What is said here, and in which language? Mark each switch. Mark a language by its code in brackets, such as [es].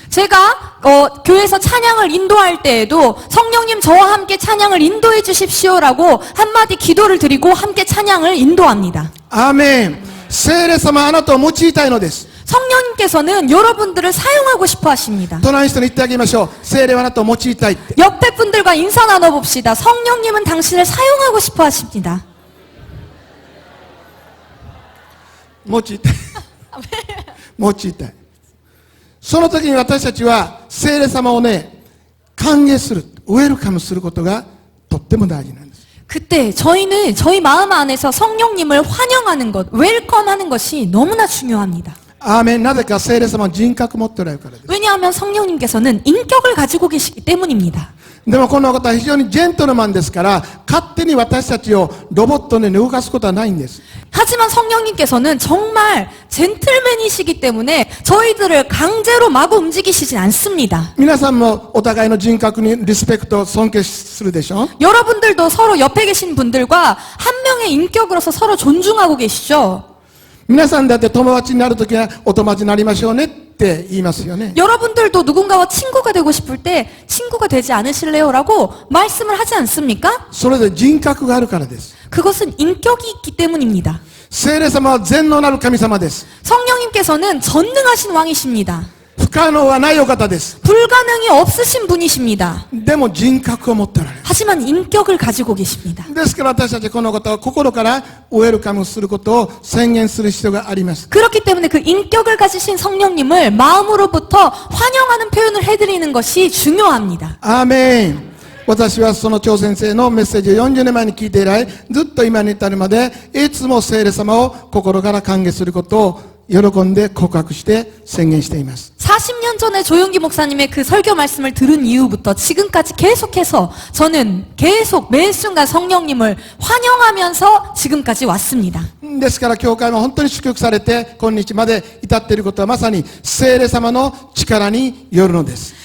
[ko] 제가 교회에서 찬양을 인도할 때에도 성령님 저와 함께 찬양을 인도해 주십시오라고 한마디 기도를 드리고 함께 찬양을 인도합니다. [ja] アーメン。聖霊様はあなたを用いたいのです。 [ko] 성령님께서는 여러분들을 사용하고 싶어 하십니다. [ja] 隣の人に言ってあげましょう。聖霊はあなたを用いたいって。 [ko] 옆에 분들과 인사 나눠봅시다. 성령님은 당신을 사용하고 싶어 하십니다. [ja] 用いたい。用いたい。その時に私たちは聖霊様をね、歓迎する、ウェルカムすることがとっても大事なんです。 [ko] 그때 저희는 저희 마음 안에서 성령님을 환영하는 것, 웰컴하는 것이 너무나 중요합니다. [ja] アーメン。なぜか聖霊様は人格を持っておられるからです。 [ko] 왜냐하면 성령님께서는 인격을 가지고 계시기 때문입니다. [ja] でもこの方は非常にジェントルマンですから、勝手に私たちをロボットのように動かすことはないんです。 [ko] 하지만 성령님께서는 정말 젠틀맨이시기 때문에 저희들을 강제로 마구 움직이시진 않습니다. [ja] 皆さんもお互いの人格にリスペクト、尊敬するでしょ。 [ko] 여러분들도 서로 옆에 계신 분들과 한 명의 인격으로서 서로 존중하고 계시죠. [ja] 皆さんだって友達になるときはお友達になりましょうね。って言いますよね。 [ko] 여러분들도 누군가와 친구가 되고 싶을 때 친구가 되지 않으실래요?라고 말씀을 하지 않습니까? [ja] それで人格があるからです。 [ko] 그것은 인격이 있기 때문입니다. [ja] 聖霊様は全能なる神様です。 [ko] 성령님께서는 전능하신 왕이십니다. [ja] 不可能はないお方です。 [ko] 불가능이 없으신 분이십니다. [ja] でも人格を持っておられる。 [ko] 하지만 인격을 가지고 계십니다. [ja] ですから私たちこのことを心からウェルカムすることを宣言する必要があります。 [ko] 그렇기 때문에 그 인격을 가지신 성령님을 마음으로부터 환영하는 표현을 해드리는 것이 중요합니다. [ja] アーメン。私はその張先生のメッセージを40年前に聞いて以来、ずっと今に至るまで、いつも聖霊様を心から歓迎することを喜んで告白して宣言しています。 [ko] 40년 전에 조용기 목사님의 그 설교 말씀을 들은 이후부터 지금까지 계속해서 저는 계속 매 순간 성령님을 환영하면서 지금까지 왔습니다. [ja] ですから教会も本当に祝福されて今日まで至っていることはまさに聖霊様の力によるのです。